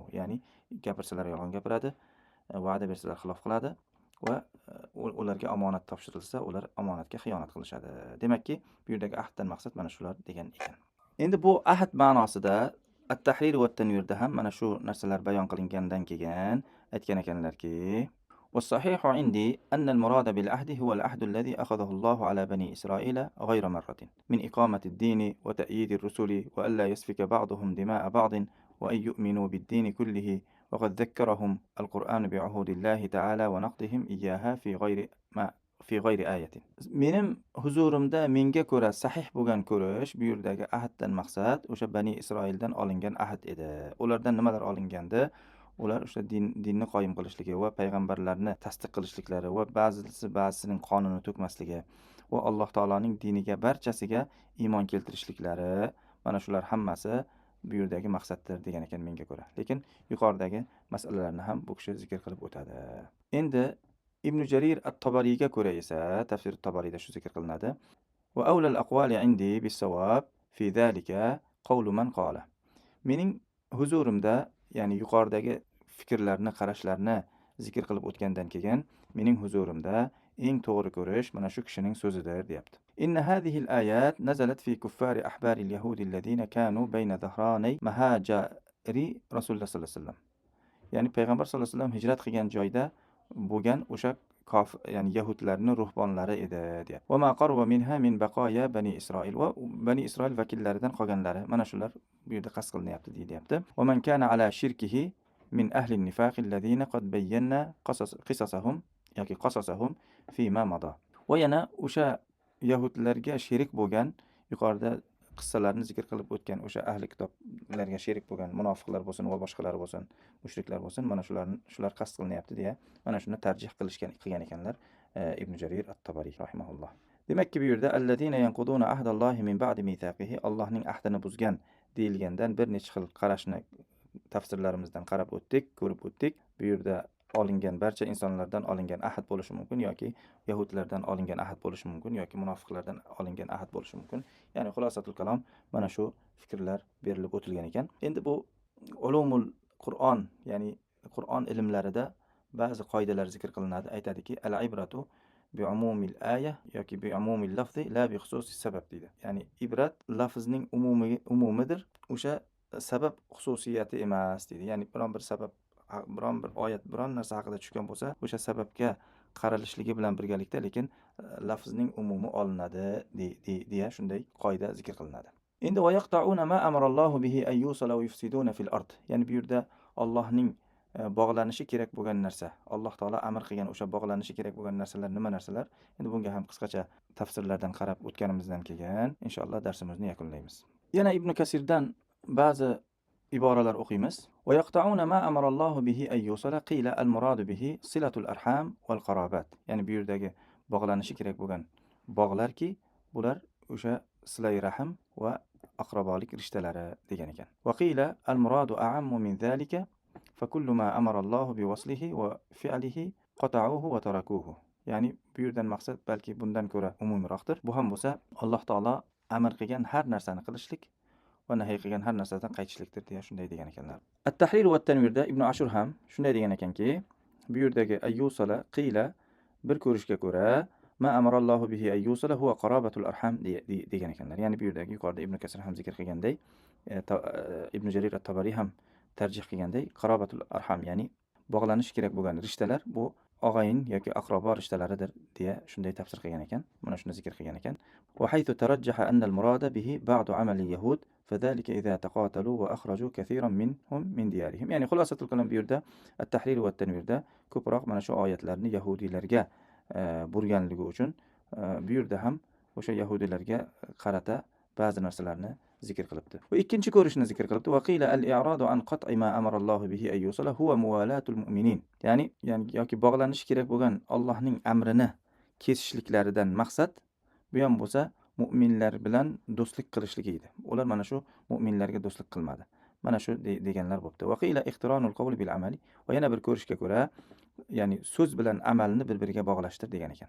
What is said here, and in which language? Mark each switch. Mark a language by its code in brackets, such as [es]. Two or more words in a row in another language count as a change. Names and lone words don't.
[uz] Ya'ni gapirsalar yolg'on gapiradi, va'da bersalar xilof qiladi va ularga omonat topshirilsa, ular omonatga xiyonat qilishadi. Demakki, bu yerdagi ahddan maqsad mana shular degan ekan. Endi bu ahd ma'nosida at-tahrir va at-tanvirda ham mana shu narsalar bayon qilingandan keyin aytgan ekanlarki: [ar] والصحيح عندي أن المراد بالعهد هو العهد الذي أخذه الله على بني إسرائيل غير مرة من إقامة الدين وتأييد الرسل وألا يسفك بعضهم دماء بعض وأن يؤمنوا بالدين كله وقد ذكرهم القرآن بعهود الله تعالى ونقضهم إياها في غير آية. [uz] Menim huzurimda menga ko'ra sahih bo'lgan ko'rish bu yerdagi ahddan maqsad o'sha Bani Isroildan olingan ahd edi. Ulardan nimalar olingandi? Ular o'sha dinni qoyim qilishligi va payg'ambarlarni tasdiq qilishliklari va ba'zisining qonini to'kmasligi va Alloh taoloning diniga barchasiga iymon keltirishliklari, mana shular hammasi bu yerdagi maqsaddir degan ekan menga ko'ra. Lekin yuqoridagi masalalarni ham bu kishi zikr qilib o'tadi. Endi Ibn Jarir at-Tabariyga ko'ra esa, tafsir at-Tabariyda shu zikr qilinadi. [ar] وأولى الأقوال عندي بالصواب في ذلك قول من قال. [uz] Mening huzurimda, ya'ni yuqoridagi fikrlarni, qarashlarni zikr qilib o'tgandan keyin mening huzurimda eng to'g'ri ko'rish mana shu kishining so'zidir, deyapti. [ar] إن هذه الآيات نزلت في كفار أحبار اليهود الذين كانوا بين ظهراني مهاجر رسول الله صلى الله عليه وسلم. [uz] Ya'ni payg'ambar [ar] صلى الله عليه وسلم [uz] hijrat qilgan joyda bo'lgan o'sha ya'ni yahudlarning ruhbonlari edi, deyapti. [ar] وما قرب منها من بقايا بني إسرائيل. [uz] Va bani Isroil vakillaridan qolganlari mana shular bu yerda qasd qilinyapti, deyapti. [ar] وممن كان على شركه من أهل النفاق الذين قد بين قصصهم yoki قصصهم فيما مضى. [uz] Va yana o'sha yahudlarga sherik bo'lgan, yuqorida qissalarni zikr qilib o'tgan o'sha ahli kitoblarga sherik bo'lgan munofiqlar bo'lsin va boshqalar bo'lsin, mushriklar bo'lsin, mana shular qasd qilinyapti deya mana shuni tarjih qilgan ekanlar Ibn Jarir at-Tabari rahimahulloh. Demakki bu yerda [ar] الذين ينقضون عهد الله من بعد ميثاقه, [uz] Allohning ahdini buzgan deyilgandan bir necha xil qarashni tafsirlarimizdan qarab o'tdik, ko'rib o'tdik. Bu yerda olingan barcha insonlardan olingan ahd bo'lishi mumkin yoki yahudlardan olingan ahd bo'lishi mumkin yoki munofiqlardan olingan ahd bo'lishi mumkin. Ya'ni [ar] خلاصة الكلام [uz] mana shu fikrlar berilib o'tilgan ekan. Endi bu [ar] علوم القرآن, [uz] ya'ni Qur'on ilmlarida ba'zi qoidalar zikr qilinadi. Aytadiki, [ar] العبرة بعموم الآية yoki بعموم اللفظ لا بخصوص السبب deydi. [uz] Ya'ni ibrat lafzning umumidir, o'sha sabab xususiyati emas deydi. Ya'ni biron bir sabab, biron bir oyat, biron narsa haqida tushgan bo'lsa, o'sha sababga qaranishligi bilan birgalikda lekin lafzning umumi olinadi deya shunday qoida zikr qilinadi. [ar] Endi ويقطعون ما أمر الله به أن يوصل ويفسدون في الأرض. [uz] Ya'ni bu yerda Allohning bog'lanishi kerak bo'lgan narsa, Alloh taolo amr qilgan o'sha bog'lanishi kerak bo'lgan narsalar nima narsalar? Endi bunga ham qisqacha tafsirlardan qarab o'tganimizdan keyin inshaalloh darsimizni yakunlaymiz. Yana Ibn Kasirdan ba'zi iboralar o'qiymiz. [ar] ويقطعون ما أمر الله به أن يوصل قيل المراد به صلة الأرحام والقرابات. [uz] Ya'ni bu yerdagi bog'lanishi kerak bo'lgan bog'larki, bular o'sha silay rahim va aqrabolik rishtalari degan ekan. [ar] وقيل المراد أعم من ذلك فكل ما أمر الله بوصله وفعله قطعه وتركه. [uz] Ya'ni bu yerdan maqsad balki bundan ko'ra umumroqdir. Bu ham bo'lsa Alloh taolo amr qilgan har narsani qilishlik va nahiy qilgan har narsadan qaytishlikdir deya shunday degan ekanlar. At-tahrir va at-tanvirda Ibn Ashur ham shunday degan ekanki, bu yerdagi ayyusala qila bir ko'rishga ko'ra [ar] ما أمر الله به أن يوصل هو قرابة الأرحام [uz] degan ekanlar. Ya'ni bu yerdagi yuqorida Ibn Kasir ham zikr qilganday, Ibn Jarir at-Tabari ham tarjih qilganday [ar] قرابة الأرحام, [uz] ya'ni bog'lanish kerak bo'lgan rishtalar bu og'ayin yoki aqrobo rishtalaridir deya shunday tafsir qilgan ekan. Mana shuni zikr qilgan ekan. [ar] وحيث ترجح أن المراد به بعض عمل اليهود فذلك إذا تقاتلوا وأخرجوا كثيرا منهم من ديارهم. [uz] Yani [ar] خلاصة الكلام [uz] bu yerda at-tahrir va at-tanvirda ko'proq mana shu oyatlarni yahudiylarga burganligi uchun bu yerda ham o'sha yahudiylarga qarata ba'zi narsalarni zikr qilibdi. Va ikkinchi ko'rishni zikr qilibdi. [ar] وقيل الإعراض عن قطع ما أمر الله به أن يوصل هو موالاة المؤمنين. [uz] Yani yoki bog'lanish kerak bo'lgan Allohning amrini kesishliklaridan maqsad bu ham bo'lsa mu'minlar bilan do'stlik qilishlik edi. Ular mana shu mu'minlarga do'stlik qilmadi. Mana shu deganlar bo'libdi. [ar] وقيل اقتران القول بالعمل. [uz] Va yana bir ko'rishga ko'ra, ya'ni so'z bilan amalni bir-biriga bog'lashtir degan ekan.